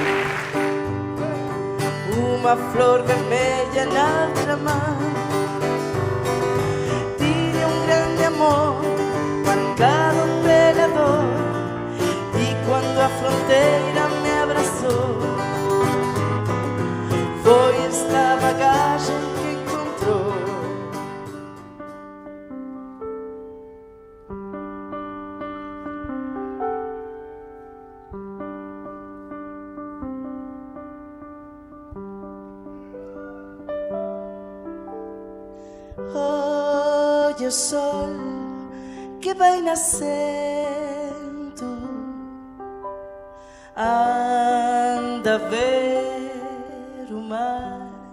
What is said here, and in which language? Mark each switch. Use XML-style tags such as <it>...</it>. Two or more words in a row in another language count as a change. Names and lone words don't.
<gl>unha flor vermella na outra man. Tiña un grande amor marcado pela dor, e cando a fronteira me abrazou, foi esta bagagem que encontrou.</gl> <pt>Olha o sol que vai nascendo, anda a ver o mar.</pt>